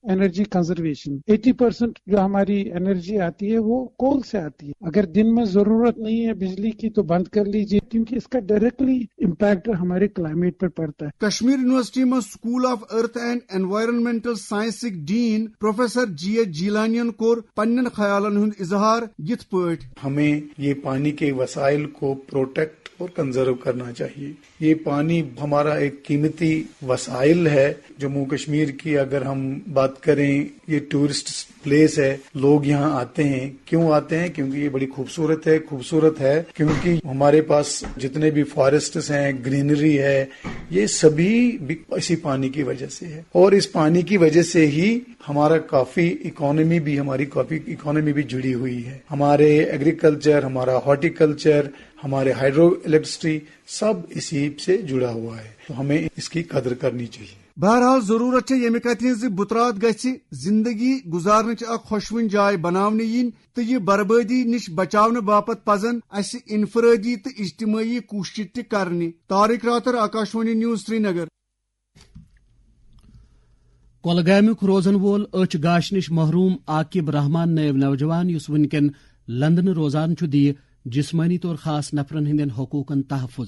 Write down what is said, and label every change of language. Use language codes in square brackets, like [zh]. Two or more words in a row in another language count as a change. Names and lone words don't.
[en] energy conservation, [ur] 80% جو ہماری انرجی آتی ہے وہ کول سے آتی ہے، اگر دن میں ضرورت نہیں ہے بجلی کی تو بند کر لیجیے، کیونکہ اس کا [en] directly impact [ur] ہمارے کلائمیٹ پر پڑتا ہے۔ [ks] کشمیر یونیورسٹی میں سکول آف ارتھ اینڈ انوائرنمنٹل سائنسک ڈین پروفیسر جی ایچ جیلانین کور پنن خیالن ہند اظہار یت پٲٹھۍ۔ [ur] ہمیں یہ پانی کے وسائل کو پروٹیکٹ اور کنزرو کرنا چاہیے۔ یہ پانی ہمارا ایک قیمتی وسائل ہے۔ جموں کشمیر کی اگر ہم بات کریں، یہ [en] tourist place [ur] ہے، لوگ یہاں آتے ہیں۔ کیوں آتے ہیں؟ کیونکہ یہ بڑی خوبصورت ہے کیونکہ ہمارے پاس جتنے بھی فارسٹس ہیں، گرینری ہے، یہ سبھی اسی پانی کی وجہ سے ہے، اور اس پانی کی وجہ سے ہی ہماری کافی اکانومی بھی جڑی ہوئی ہے۔ ہمارے ایگریکلچر، ہمارا ہارٹیکلچر، ہمارے [en] hydro electricity [ur] سب اسی سے جڑا ہوا ہے، تو ہمیں اس کی قدر کرنی چاہیے۔ [ks] بہرحال ضرورت ہے یمہ کتھ بطرات گژھِ زندگی گزارنچ اخ خۄشوٕنۍ جاے بناونہٕ یِنۍ تہٕ یہ بربادی نش بچاونہٕ باپت پزن اسہِ انفرادی تہٕ اجتماعی کوشش تہِ کرنہِ۔ طارق راتر، آکاشوانی نیوز، سری نگر۔ کۄلگامیُک روزن وول أچھ گاش نش محروم عاقب رحمان نٲیِب نوجوان یُس وٕنکٮ۪ن لندنہٕ روزان چھُ دِیہِ جسمٲنی طور خاص نفرن ہندین حقوقن تحفظ۔